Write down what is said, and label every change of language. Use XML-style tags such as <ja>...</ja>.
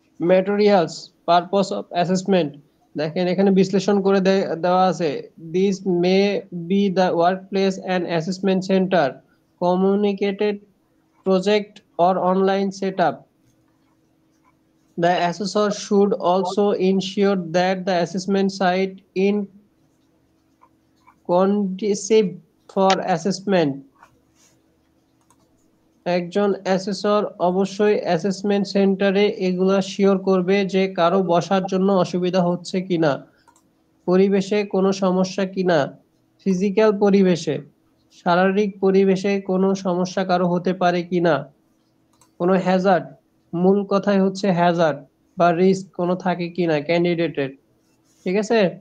<en>materials purpose of assessment,</en> <bn>দেখেন এখানে বিশ্লেষণ করে দেওয়া আছে</bn> <en>This may be the work place and assessment centre, communicated project or online setup. The assessor should also ensure that the assessment site is conducive for assessment.</en> <bn>একজন assessor অবশ্যই assessment সেন্টারে এগুলা শিওর করবে যে কারো বসার জন্য অসুবিধা হচ্ছে কিনা, পরিবেশে কোনো সমস্যা কিনা, ফিজিক্যাল পরিবেশে শারীরিক পরিবেশে কোনো সমস্যা কারো হতে পারে কিনা, কোনো হ্যাজার্ড, মূল কথাই হচ্ছে হ্যাজার্ড বা রিস্ক কোনো থাকে কিনা ক্যান্ডিডেটের, ঠিক আছে।</bn>